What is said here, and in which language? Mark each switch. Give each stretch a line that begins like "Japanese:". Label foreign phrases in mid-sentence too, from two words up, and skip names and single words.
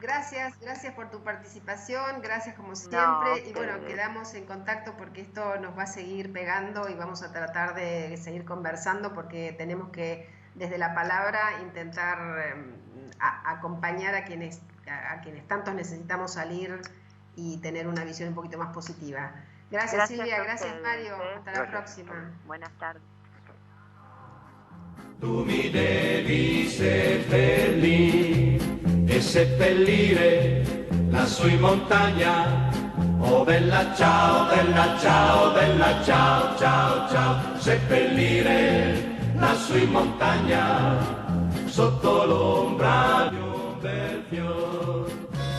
Spanish: Gracias por tu participación, gracias como siempre, y bueno, quedamos en contacto porque esto nos va a seguir pegando y vamos a tratar de seguir conversando porque tenemos que, desde la palabra, intentar acompañar a quienes tantos necesitamos salir y tener una visión un poquito más positiva. Gracias Silvia, a gracias ustedes, Mario. Hasta la próxima. Buenas tardes.
Italian: Tu mi devi seppellire e seppellire lassù in montagna. Oh bella ciao, bella ciao, bella ciao, ciao, ciao. Seppellire lassù in montagna sotto l'ombra di un bel fior.